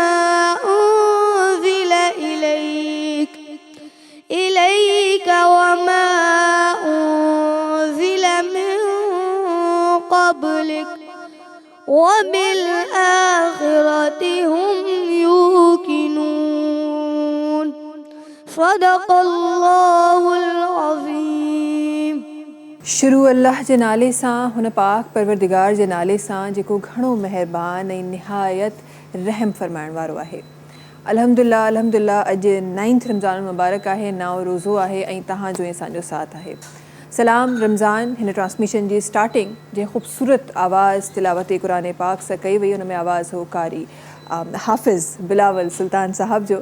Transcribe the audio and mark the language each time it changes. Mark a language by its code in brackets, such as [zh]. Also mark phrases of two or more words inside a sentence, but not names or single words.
[ar] أنزل إليك وما أنزل من قبلك وبالآخرة هم يوقنون. صدق الله العظيم. [sd] शुरू अल्लाह जे नाले सां, हुन पाक परवरदिगार जे नाले सां जेको घणो महिरबान ऐं निहायत रहम फरमाइण वारो आहे. अल्हम्दुलिल्लाह अल्हम्दुलिल्लाह अॼु 9 रमज़ान मुबारक आहे, 9 रोज़ो आहे ऐं तव्हांजो ऐं असांजो साथ आहे. सलाम रमज़ान हिन ट्रांसमिशन जी स्टार्टिंग जंहिं ख़ूबसूरत आवाज़ तिलावत क़ुरान पाक सां कई वई, हुन में आवाज़ हो कारी हाफ़िज़ बिलावल सुल्तान साहब जो.